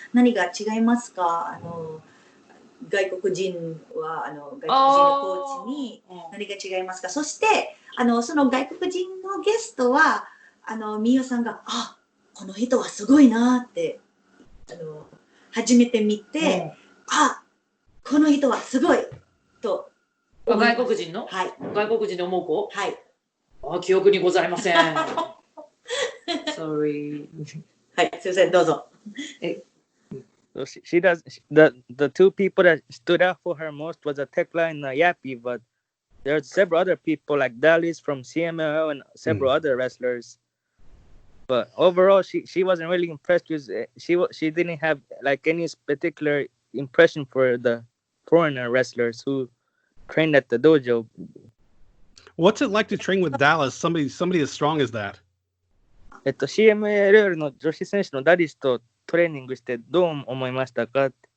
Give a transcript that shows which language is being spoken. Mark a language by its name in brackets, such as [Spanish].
[Japanese] 何が違いますか？外国人は外国人のコーチに何が違いますか？そしてその外国人のゲストはミオさんがこの人はすごいなって初めて見て、この人はすごいと。外国人の？はい。外国人で思う子？はい。記憶にございません。Sorry。はい、すみません、どうぞ。 [English] So she does the two people that stood out for her most was a Tekla and a Yappy, but there's several other people like Dallas from CMLL and several other wrestlers. But overall, she wasn't really impressed because she didn't have like any particular impression for the foreigner wrestlers who trained at the dojo. What's it like to train with Dallas? Somebody as strong as that. [Japanese] CMLL の女子選手のダリスとトレーニングしてどう思いましたか？